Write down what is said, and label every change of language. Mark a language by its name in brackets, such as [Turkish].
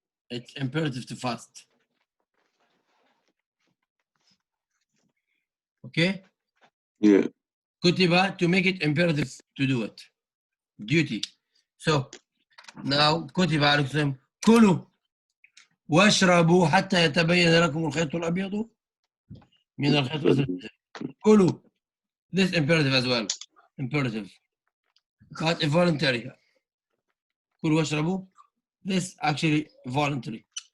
[English] It's imperative to fast. Okay? Yeah. كتب to make it imperative to do it. Duty. So now [Arabic] كتب عليكم كلوا واشربوا حتى يتبين لكم الخيط الأبيض من الخيط الأسود. كلوا. [English] This imperative as well. Imperative. But voluntary. [Arabic] كلوا واشربوا. [English] This actually voluntary.